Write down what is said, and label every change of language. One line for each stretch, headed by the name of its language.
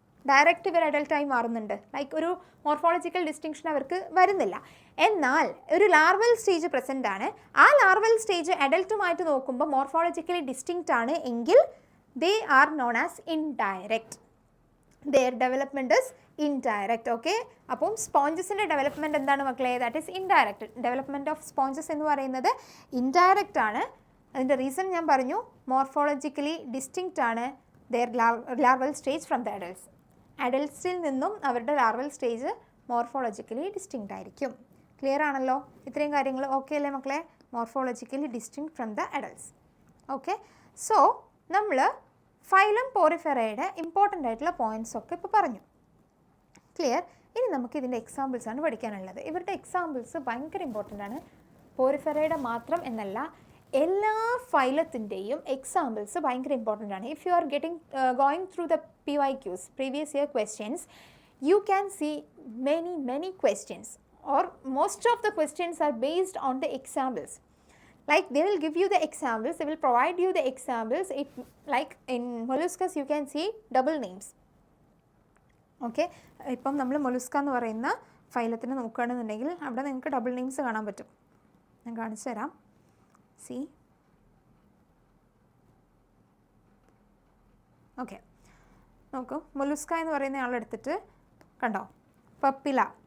Malayalam: Direct ഇവർ അഡൽട്ടായി മാറുന്നുണ്ട്. Like ഒരു മോർഫോളജിക്കൽ ഡിസ്റ്റിങ്ഷൻ അവർക്ക് വരുന്നില്ല. എന്നാൽ ഒരു ലാർവൽ സ്റ്റേജ് പ്രസൻ്റ് ആണ്. ആ ലാർവൽ സ്റ്റേജ് അഡൽട്ടുമായിട്ട് നോക്കുമ്പോൾ മോർഫോളജിക്കലി ഡിസ്റ്റിങ്ക്റ്റ് ആണ് എങ്കിൽ
English: They are known as indirect. their development is indirect.
Malayalam: Okay, അപ്പം സ്പോഞ്ചസിൻ്റെ ഡെവലപ്മെൻറ്റ് എന്താണ് മക്കളെ?
English: That is indirect.
Malayalam: Development of sponges എന്ന് പറയുന്നത് ഇൻഡയറക്റ്റ് ആണ്. അതിൻ്റെ റീസൺ ഞാൻ പറഞ്ഞു, മോർഫോളജിക്കലി ഡിസ്റ്റിങ്ക്റ്റ് ആണ്
English: their larval stage from the adults.
Malayalam: അഡൽട്സിൽ നിന്നും അവരുടെ ലാർവൽ സ്റ്റേജ് മോർഫോളജിക്കലി ഡിസ്റ്റിങ്ക്റ്റ് ആയിരിക്കും. ക്ലിയർ ആണല്ലോ? ഇത്രയും കാര്യങ്ങൾ ഓക്കെ അല്ലേ മക്കളെ?
English: Morphologically distinct from the adults.
Malayalam: Okay, so നമ്മൾ ഫൈലം പോറിഫെറയുടെ ഇമ്പോർട്ടൻ്റ് ആയിട്ടുള്ള പോയിൻറ്റ്സ് ഒക്കെ ഇപ്പോൾ പറഞ്ഞു. ക്ലിയർ? ഇനി നമുക്ക് ഇതിൻ്റെ എക്സാമ്പിൾസാണ് പഠിക്കാനുള്ളത്. ഇവരുടെ എക്സാമ്പിൾസ് ഭയങ്കര ഇമ്പോർട്ടൻ്റ് ആണ്. പോറിഫെറയുടെ മാത്രം എന്നല്ല, എല്ലാ ഫൈലത്തിൻ്റെയും എക്സാമ്പിൾസ് ഭയങ്കര ഇമ്പോർട്ടൻ്റ് ആണ്.
English: If you are going through the PYQs, previous year questions, you can see many questions, or most of the questions are based on the examples. Like they will give you the examples, they will provide you the examples. If like in molluscus you can see double names.
Malayalam: Okay, ഇപ്പം നമ്മൾ മൊലുസ്ക എന്ന് പറയുന്ന ഫൈലത്തിന് നോക്കുകയാണെന്നുണ്ടെങ്കിൽ അവിടെ നിങ്ങൾക്ക് double names കാണാൻ പറ്റും. ഞാൻ കാണിച്ചു തരാം. സി ഓക്കെ, നോക്കൂ, മൊലുസ്ക എന്ന് പറയുന്ന ആളെടുത്തിട്ട് കണ്ടോ, പപ്പില.